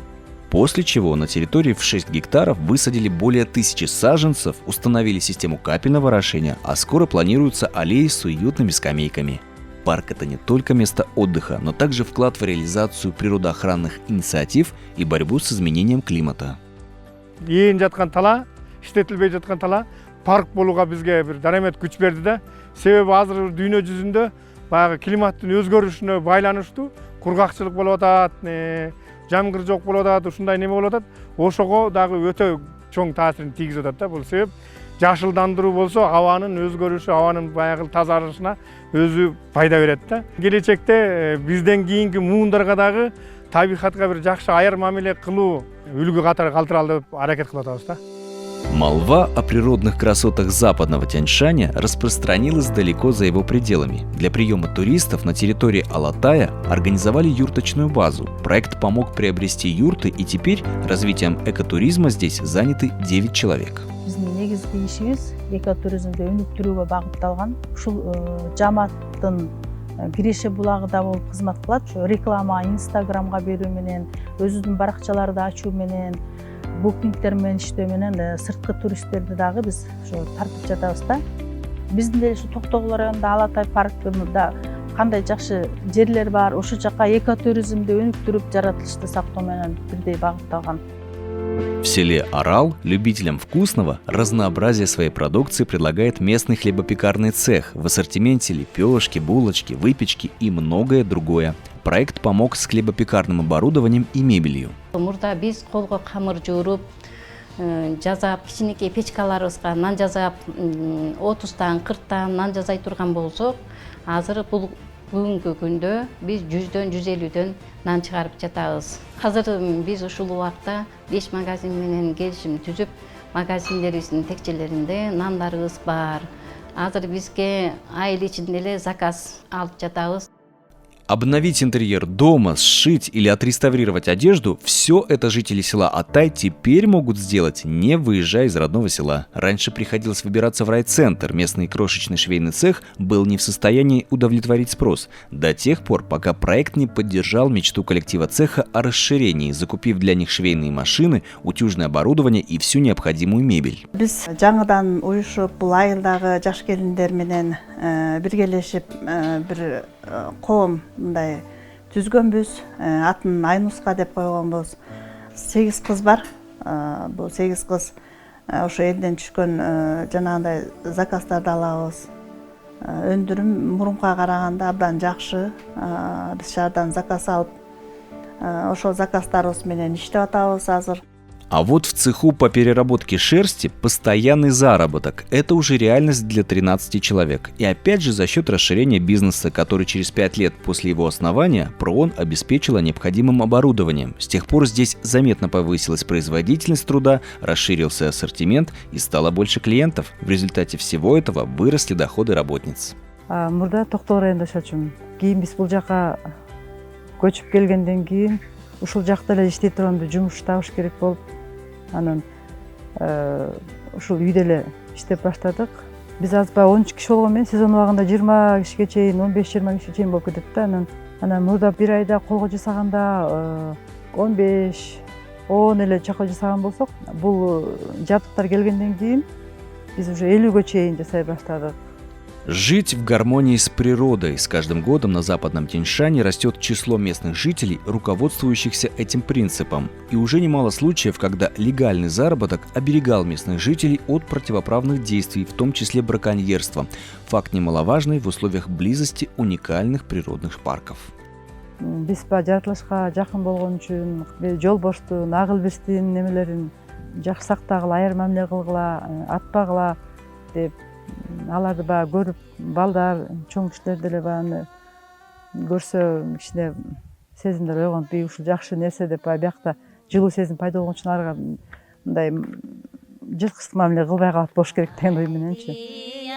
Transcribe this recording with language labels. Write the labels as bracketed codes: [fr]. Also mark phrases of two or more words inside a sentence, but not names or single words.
[ru] После чего на территории в 6 гектаров высадили более 1000 саженцев, установили систему капельного орошения, а скоро планируются аллеи с уютными скамейками. Парк – это не только место отдыха, но также вклад в реализацию природоохранных инициатив и борьбу с изменением климата. [ky] Ең жатқан тала, иштетилбей жатқан тала парк болууга бизге бир дарамет күч берди да. Себеби азыр дүйнө жүзүндө баягы климаттын өзгөрүшүнө байланыштуу кургакчылык болуп атат, жамгыр жок болуп атат, ушундай неме болуп атат. Ошого дагы өтө чоң таасирин тийгизип атат да. Бул себеп жашылдандыруу болсо абанын өзгөрүшү, абанын баягы тазарышына өзү пайда берет да. Келечекте бизден кийинки муундарга дагы табигатка бир жакшы аяр мамиле кылуу үлгү катары калтыралы деп аракет кылып атабыз да. [ru] Молва о природных красотах западного Тяньшаня распространилась далеко за его пределами. Для приема туристов на территории Алатая организовали юрточную базу. Проект помог приобрести юрты, и теперь развитием экотуризма здесь заняты 9 человек. [ky] Негизги ишибиз экотуризмди өнүктүрүүгө багытталган. Ушул жамааттын киреше булагыда болуп кызмат кылат. Ушу реклама, инстаграмга берүү менен, өзүбүздүн баракчаларды ачуу менен, букингдер менен иштөө менен сырткы туристтерди дагы биз ушу тартып жатабыз да. Биздин деле ушу Токтогул районунда Алатай паркында кандай жакшы жерлер бар, ошол жака экотуризмди өнүктүрүп, жаратылышты сактоо менен бирдей багытталган. [ru] В селе Арал любителям вкусного разнообразие своей продукции предлагает местный хлебопекарный цех. В ассортименте лепешки, булочки, выпечки и многое другое. Проект помог с хлебопекарным оборудованием и мебелью. [ky] Мурда биз колго камыр жууруп, жазап, кичинекей печкаларыбызга нан жазап, 30-тан 40-тан нан жазай турган болсок, азыр бул бүгүнкү күндө биз 100-дөн 150дөн нан чыгарып жатабыз. Азыр биз ушул убакта 5 магазин менен келишим түзүп, магазиндерибиздин текчелеринде нандарыбыз бар. Азыр бизге айыл ичинде эле заказ алып жатабыз. [ru] Обновить интерьер дома, сшить или отреставрировать одежду – все это жители села Атай теперь могут сделать, не выезжая из родного села. Раньше приходилось выбираться в райцентр. Местный крошечный швейный цех был не в состоянии удовлетворить спрос. До тех пор, пока проект не поддержал мечту коллектива цеха о расширении, закупив для них швейные машины, утюжное оборудование и всю необходимую мебель. [ky] Биз жаңыдан уюшуп, бул айылдагы жаш келиндер менен биргелешип бир коом мындай түзгөнбүз. Атын Айнуска деп койгонбуз. 8 кыз бар. Бул 8 кыз ошо элден түшкөн жанагындай заказдарды алабыз. Өндүрүм мурунка караганда абдан жакшы. Биз шаардан заказ алып, ошол заказдарыбыз менен иштеп атабыз азыр. [ru] А вот в цеху по переработке шерсти постоянный заработок. Это уже реальность для 13 человек. И опять же за счет расширения бизнеса, который через 5 лет после его основания ПРООН обеспечила необходимым оборудованием. С тех пор здесь заметно повысилась производительность труда, расширился ассортимент и стало больше клиентов. В результате всего этого выросли доходы работниц. [ky] Мурда Токтогул районунда жашачумун. Кийин биз бул жака көчүп келгенден кийин ушул жакта эле иштей турганда жумуш табыш керек болуп, анан ушул үйдө эле иштеп баштадык. Биз азбай 13 киши болгон менен сезон убагында 20 кишиге чейин, 15-20 кишиге чейин болуп кетет да. Анан мурда бир айда колго жасаганда 15-10 эле чакы жасаган болсок, бул жабдыктар келгенден кийин биз уже 50ге чейин жасай баштадык. [ru] Жить в гармонии с природой. С каждым годом на Западном Тянь-Шане растет число местных жителей, руководствующихся этим принципом. И уже немало случаев, когда легальный заработок оберегал местных жителей от противоправных действий, в том числе браконьерства. Факт немаловажный в условиях близости уникальных природных парков. [ky] Биз жаратылышка жакын болгон үчүн жолбоштун, агыл бирстин немелерин жакшы сактагыла, айыр мамиле кылгыла, атпагыла деп аларды баягы көрүп, балдар, чоң кишилер деле баягы көрсө кичине сезимдер ойгонуп, ушул жакшы нерсе деп баягы биякта жылуу сезим пайда болгон үчүн арга мындай жырткычтык мамиле кылбай калат болуш керек деген ой мененчи.